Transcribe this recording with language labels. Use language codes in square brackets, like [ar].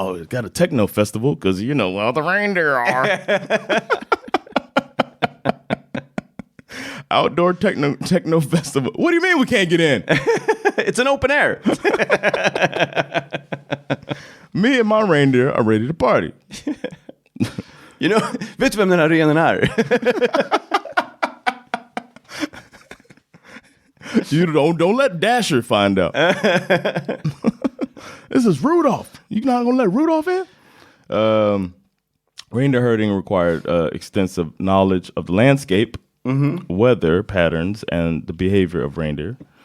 [en] Got a techno festival because you know how the reindeer are. Outdoor techno festival. What do you mean we can't get in? It's an open air. Me and my reindeer are ready to party. You know, [sv] vet du vem den här renen är? [en] You don't let Dasher find out. This is Rudolph. You're not gonna let Rudolph in? Reindeer herding required extensive knowledge of the landscape, weather patterns, and the behavior of reindeer.